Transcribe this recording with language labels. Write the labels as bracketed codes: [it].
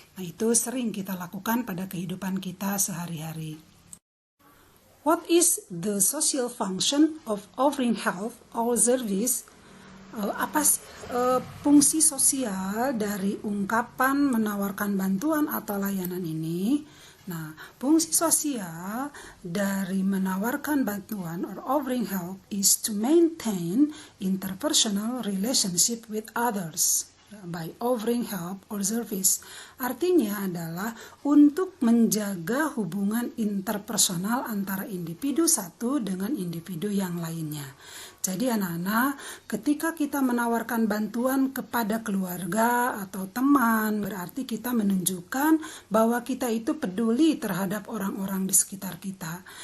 [id] Nah, itu sering kita lakukan pada kehidupan kita sehari-hari. [en] What is the social function of offering help or service? [id] Apa sih fungsi sosial dari ungkapan menawarkan bantuan atau layanan ini? Nah, fungsi sosial dari menawarkan bantuan [en] or offering help is to maintain interpersonal relationship with others by offering help or service. [id] Artinya adalah untuk menjaga hubungan interpersonal antara individu satu dengan individu yang lainnya. Jadi anak-anak, ketika kita menawarkan bantuan kepada keluarga atau teman, berarti kita menunjukkan bahwa kita itu peduli terhadap orang-orang di sekitar kita.